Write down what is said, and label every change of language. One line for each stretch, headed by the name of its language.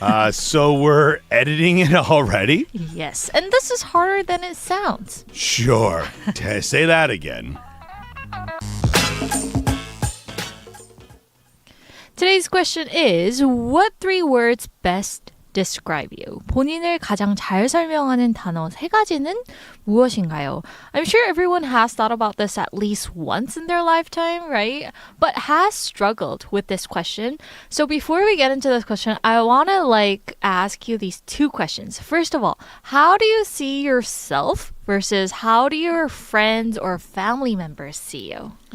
English: So we're editing it already? Yes, and this is harder than it sounds. Sure. Say that again. Today's question is, what 3 words best describe you?
Korean: 본인을 가장 잘 설명하는 단어 3가지는 무엇인가요?
English: I'm sure everyone has thought about this at least once in their lifetime, right? But has struggled with this question. So before we get into this question, I want to ask you these 2 questions. First of all, how do you see yourself versus how do your friends or family members see you?